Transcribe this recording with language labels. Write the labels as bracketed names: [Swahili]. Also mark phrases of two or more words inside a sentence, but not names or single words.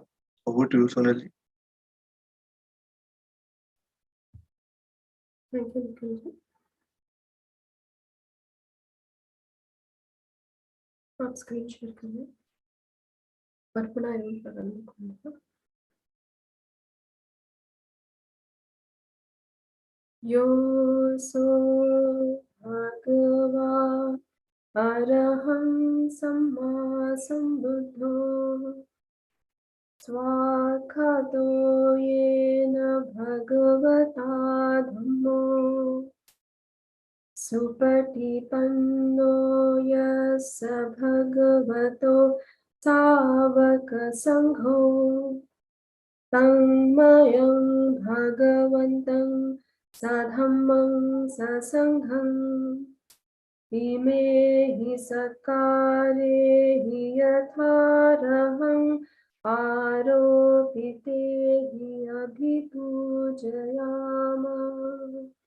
[English] Over to you Sonal ji. Thank you Nikhil ji. [Hindi] आप स्क्रीन शेयर करें। [Pali] अर्पणा एवं प्रारंभिक योऽसो भगवा अरहं सम्मा सम्बुद्धो स्वाक्षातो येन भगवता धम्मो सुपटिपन्नो यस्य भगवतो सावकसङ्घो तन्मयं भगवन्तं सधम्मं ससङ्घम् इमे हि सत्कारे हि यथार्हम् आरोपिते हि अभिपूजयामः।